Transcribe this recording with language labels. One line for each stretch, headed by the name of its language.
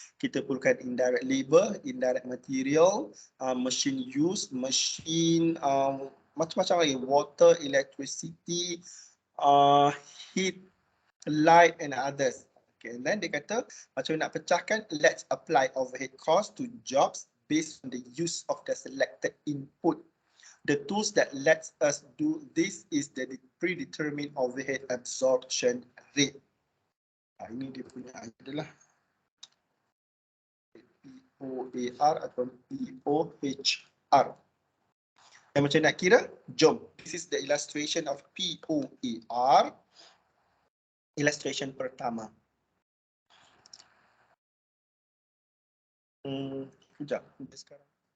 Malay: Kita perlukan
English: indirect labor, indirect material, machine use, machine macam-macam lagi, water, electricity, heat, light and others. Okay, and then
Malay: dia kata macam nak pecahkan,
English: let's apply overhead cost to jobs based on the use of the selected input. The tools that lets us do this is the predetermined overhead absorption rate.
Malay: Ini dia punya adalah POAR atau POHR. Yang macam nak kira, jom.
English: This is the illustration of POAR.
Malay: Illustration pertama. Sekejap, sekarang.